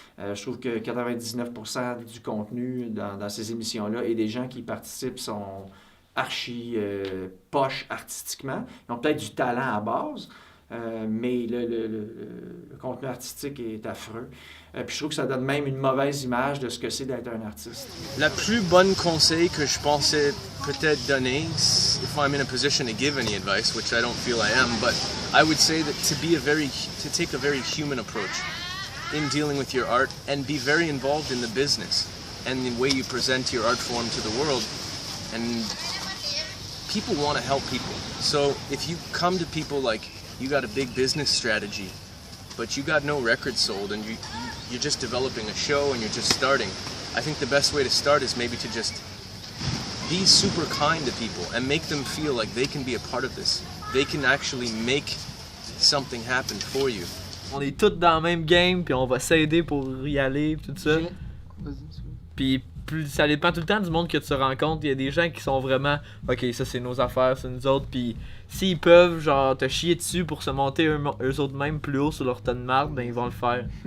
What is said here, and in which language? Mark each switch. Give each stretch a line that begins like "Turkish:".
French: Je trouve que 99% du contenu dans ces émissions-là et des gens qui y participent sont archi poches artistiquement. Ils ont peut-être du talent à base, mais le contenu artistique est affreux. Puis je trouve que ça donne même une mauvaise image de ce que c'est d'être un artiste. La plus bonne conseil que je pensais peut-être donner,
English: if I'm in a position to give any advice, which I don't feel I am, but I would say that to take a very human approach in dealing with your art and be very involved in the business and the way you present your art form to the world. And people want to help people. So if you come to people like you got a big business strategy, but you got no records sold and you're just developing a show and you're just starting, I think the best way to start is maybe to just be super kind to people and make them feel like they can be a part of this. They can actually make something happen for you.
French: On est tous dans le même game, puis on va s'aider pour y aller, tout ça. Puis ça dépend tout le temps du monde que tu rencontres. Il y a des gens qui sont vraiment ok, ça c'est nos affaires, c'est nous autres. Puis s'ils peuvent genre te chier dessus pour se monter eux autres même plus haut sur leur tas de marde, ben ils vont le faire.